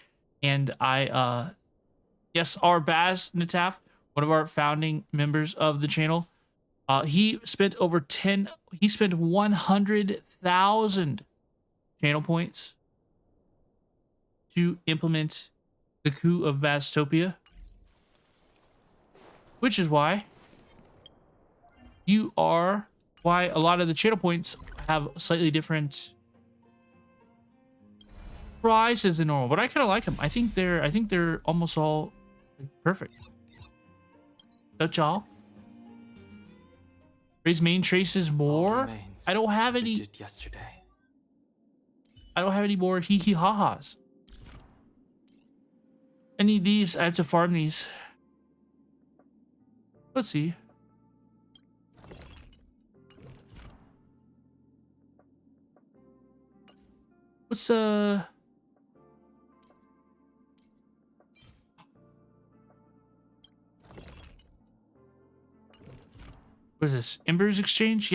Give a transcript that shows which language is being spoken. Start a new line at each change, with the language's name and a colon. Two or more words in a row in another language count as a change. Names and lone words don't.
English: And yes, our Baz Nataf, one of our founding members of the channel, he spent 100,000 channel points to implement the coup of Baztopia, which is why a lot of the channel points have slightly different prices than normal. But I kind of like them. I think they're almost all Like, perfect. That's y'all. Raise main traces more. I don't have any. Yesterday. I don't have any more hee hee ha ha's. I need these. I have to farm these. Let's see. What's what is this? Embers exchange?